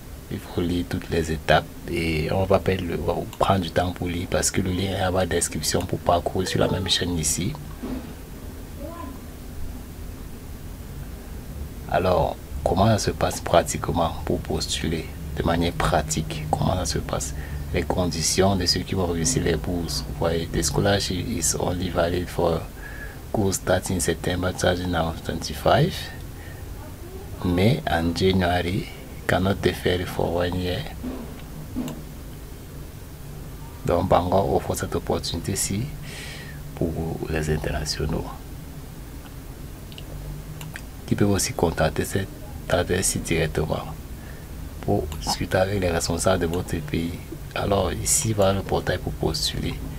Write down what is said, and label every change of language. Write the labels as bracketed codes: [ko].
[fr] Il faut lire toutes les étapes et on va prendre du temps pour lire parce que le lien est à la description pour parcourir sur la même chaîne ici. Alors, comment ça se passe pratiquement pour postuler de manière pratique? Comment ça se passe? Les conditions de ceux qui vont réussir les bourses. Vous voyez, [en] the scholarship is only valid for course starting September 2025, May and January, cannot defer for 1 year. [fr] Donc Bangor offre cette opportunité-ci pour les internationaux qui peuvent aussi contacter cette adresse directement pour discuter avec les responsables de votre pays. Alors ici va le portail pour postuler.